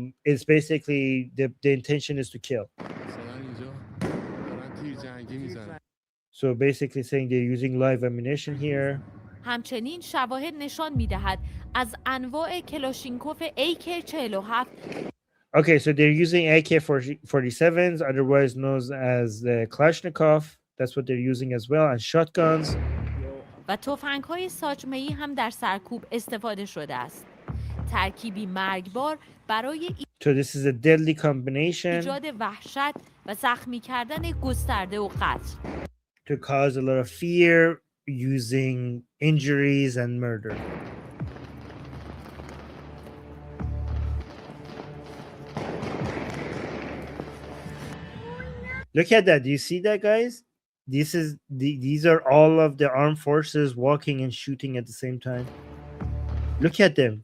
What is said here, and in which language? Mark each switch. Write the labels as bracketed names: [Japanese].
[English] It's basically the intention is to kill. So basically saying they're using live ammunition here. [Persian] همچنین شواهد نشان می‌دهد از انواع کلاشینکوف AK-47. [English] Okay, so they're using AK-47s, otherwise known as the Kalashnikov. That's what they're using as well, and shotguns. [Persian] و تفنگ‌های ساچمه‌ای هم در سرکوب استفاده شده است. ترکیبی مرگبار برای [English] So this is a deadly combination [Persian] ایجاد وحشت و زخمی کردن گسترده و قتل. [English] to cause a lot of fear using injuries and murder. Look at that. Do you see that, guys? These are all of the armed forces walking and shooting at the same time. Look at them.